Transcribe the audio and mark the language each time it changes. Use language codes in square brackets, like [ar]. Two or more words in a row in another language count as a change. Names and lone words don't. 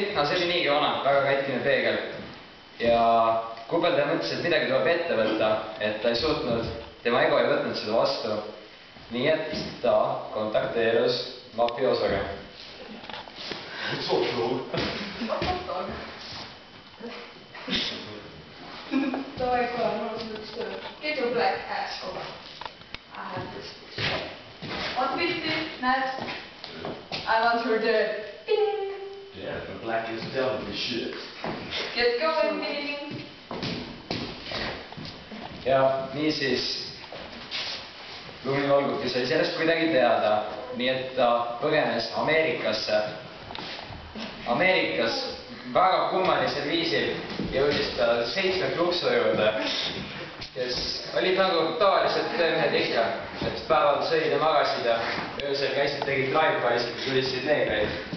[et] No, see oli niigi vana, väga katkine peegel. Ja kuupeldaja mõtles, et midagi tuleb ette võtta, et ta ei suutnud, tema ego ei võtnud seda vastu. Nii et ta kontakteerus mafiosoga. Davai, kuule, mul on üks töö. [en] Get your black ass over. I have this. What 50? Näed? I want her dead. Ding! Yeah, the black is definitely shit. Get going, ding! [et] Ja niisiis Lumivalguke sai sellest kuidagi teada, nii et ta põgenes Ameerikasse. Ameerikas väga kummalisel viisil jõudis ta 7 kluksu juurde, kes olid nagu tavaliselt mehed ikka, et päeval sõid ja magasid ja öösel käisid, tegid drive-by'sid ja tulistasid neegreid.